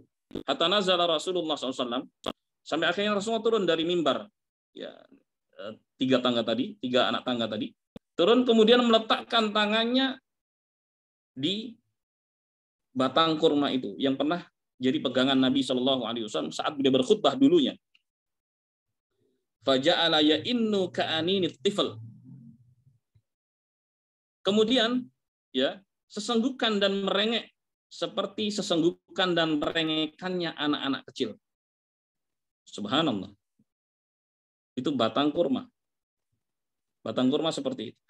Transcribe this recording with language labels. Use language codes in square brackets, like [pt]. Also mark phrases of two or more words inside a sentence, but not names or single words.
[ar] حتى نزل [id] Rasulullah SAW, sampai akhirnya Rasulullah turun dari mimbar. Ya, 3 tangga tadi, 3 anak tangga tadi. Turun kemudian meletakkan tangannya di batang kurma itu yang pernah jadi pegangan Nabi [ar] صلى الله عليه وسلم [id] saat beliau berkhutbah dulunya. [ar] فجعل يئن كأنين الطفل. [id] Kemudian ya, sesenggukan dan merengek seperti sesenggukan dan merengekannya anak-anak kecil. Subhanallah. Itu batang kurma. Batang kurma seperti itu.